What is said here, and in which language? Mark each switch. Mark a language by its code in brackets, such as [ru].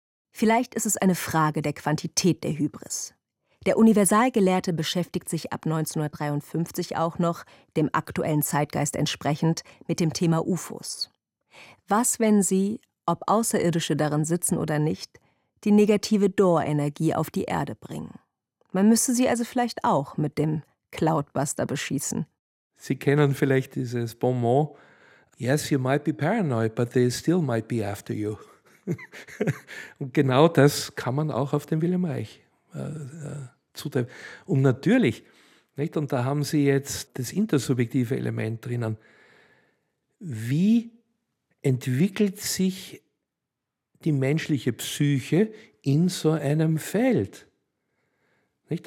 [de] Vielleicht ist es eine Frage der Quantität der Hybris. Der Universalgelehrte beschäftigt sich ab 1953 auch noch, dem aktuellen Zeitgeist entsprechend, mit dem Thema UFOs. Was, wenn sie, ob Außerirdische darin sitzen oder nicht, die negative Dor-Energie auf die Erde bringen? Man müsste sie also vielleicht auch mit dem Cloudbuster beschießen. Sie kennen vielleicht dieses Bonmot. [en] Yes, you might be paranoid, but they still might be after you. [de] Und genau das kann man auch auf den Wilhelm Reich zutreffen. Und natürlich, nicht? Und da haben Sie jetzt das intersubjektive Element drinnen. Wie entwickelt sich die menschliche Psyche in so einem Feld? Nicht?